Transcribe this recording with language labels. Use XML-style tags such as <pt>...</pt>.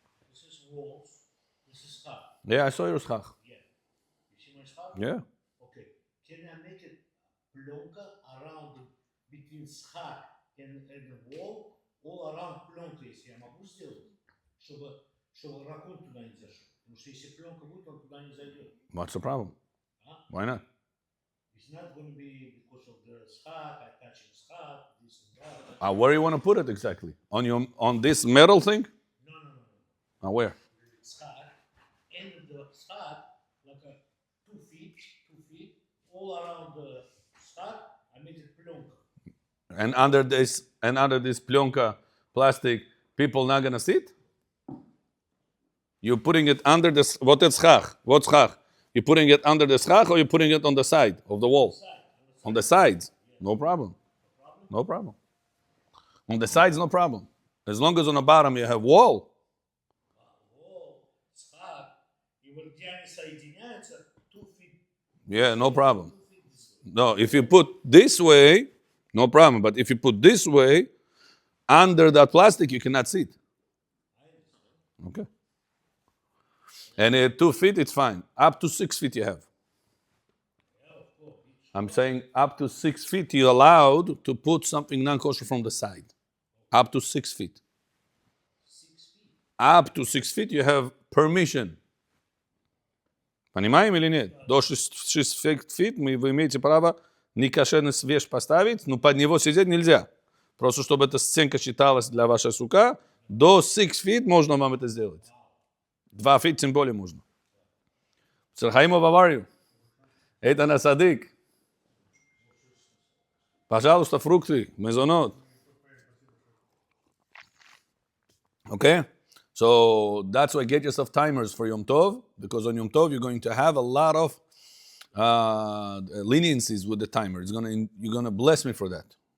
<en>This is walls. This is schach. Yeah, I saw your schach. Yeah. You see my schach? Yeah. Okay. Can I make it plonka around between schach and the wall, all around</en> <ru>пленка, если я могу сделать, чтобы ракун туда не зашел. Потому что если пленка будет, он туда не зайдет.</ru> <en>What's the problem? Why not? It's not going to be because of the schach, attaching schach, this and that. Where do you want to put it exactly? On this metal thing? No. Where? Schach, and the schach, like 2 feet, all around the schach, I made it plonka. And under this plyonka plastic, people not gonna sit? You're putting it under the what is schach? What's schach? You're putting it under the schach or you're putting it on the side of the wall? On the sides. No problem. No problem. On the sides, no problem. As long as on the bottom you have wall.</en> <ru>Wall, schach, и вот где они соединяются, 2 feet.</ru> <en>Yeah, no problem. No, if you put this way, no problem. But if you put this way, under that plastic, you cannot sit. Okay. And at 2 feet, it's fine. Up to 6 feet you have. I'm saying up to 6 feet, you're allowed to put something non-kosher from the side. Up to 6 feet. 6 feet. Up to 6 feet, you have permission.</en> <ru>Понимаем или нет? До 6 feet вы имеете право некошерный вещь поставить, но под него сидеть нельзя. Просто чтобы эта стенка считалась для вашей сука, до 6 feet можно вам это сделать. 2 feet тем более можно.</ru> <en>Церхаимов, how are you?</en> <ru>Это на садик. Пожалуйста, фрукты, мезонот.</ru> <en>Okay? So that's why get yourself timers for Yom Tov, because on Yom Tov you're going to have a lot of leniencies with the timer. You're gonna bless me for that.</en>